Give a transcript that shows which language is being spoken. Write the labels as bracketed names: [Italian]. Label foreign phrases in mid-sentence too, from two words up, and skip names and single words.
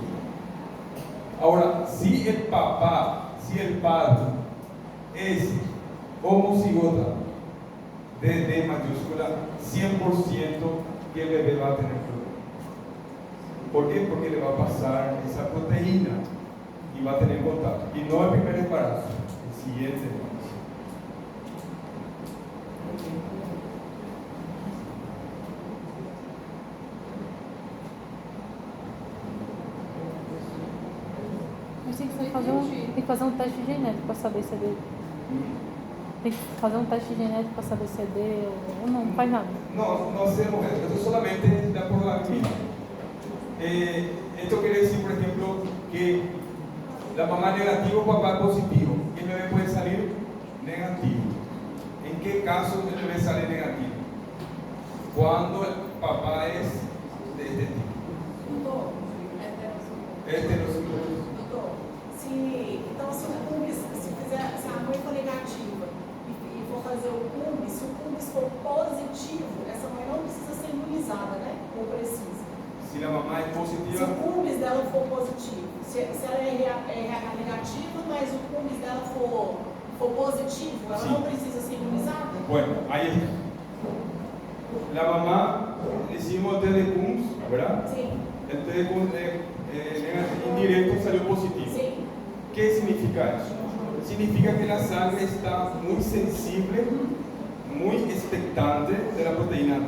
[Spanish] Ahora, si el papá, si el padre es homocigota de D mayúscula, 100% que el bebé va a tener problema. ¿Por qué? Porque le va a pasar esa proteína y va a tener contacto. Y no el primer embarazo, el siguiente embarazo. [Portuguese] Mas tem que fazer um teste genético para saber se é dele. Tem que fazer um teste genético para saber se é dele ou não faz nada. [Spanish] No hacemos eso, esto es solamente la probabilidad. Esto quiere decir, por ejemplo, que la mamá es negativo, papá es positivo, y el bebé puede salir negativo. ¿En qué caso el bebé sale negativo? Cuando el papá es de este tipo. [Portuguese] Doutor, [Spanish] Heterocigoto. [Portuguese] então se a mãe for negativa e for fazer fazer o cumbis, se o cumbis for positivo, essa mãe não precisa ser imunizada, né? Ou precisa. [Spanish] Si la mamá es [Portuguese] Se positiva, o cumbis dela for positivo, se ela é RH negativa, mas o cumbis dela for positivo, ela Sim. não precisa ser imunizada? [Spanish] bueno, ahí está. La mamá, hicimos el test de Coombs, ¿verdad? [Portuguese] Sim. [Spanish] El test de Coombs indirecto salió positivo. [Portuguese] Sim. [Spanish] ¿Qué significa eso? Significa que la sangre está muy sensible, muy expectante de la proteína T.